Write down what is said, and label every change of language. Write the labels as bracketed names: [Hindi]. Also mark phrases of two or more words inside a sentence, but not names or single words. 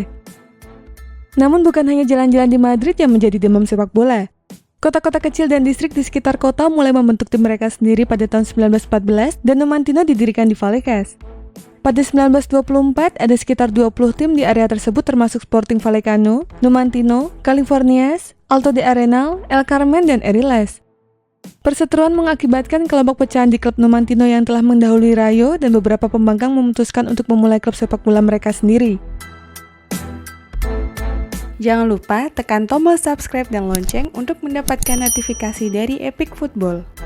[Indonesian] Namun bukan hanya jalan-jalan di Madrid yang menjadi demam sepak bola. Kota-kota kecil dan distrik di sekitar kota mulai membentuk tim mereka sendiri pada tahun 1914 dan Numantino didirikan di Vallecas. Pada 1924, ada sekitar 20 tim di area tersebut termasuk Sporting Vallecano, Numantino, Californias, Alto de Arenal, El Carmen, dan Eriles. Perseteruan mengakibatkan kelompok pecahan di klub Numantino yang telah mendahului Rayo dan beberapa pembangkang memutuskan untuk memulai klub sepak bola mereka sendiri. Jangan lupa tekan tombol subscribe dan lonceng untuk mendapatkan notifikasi dari Epic Football.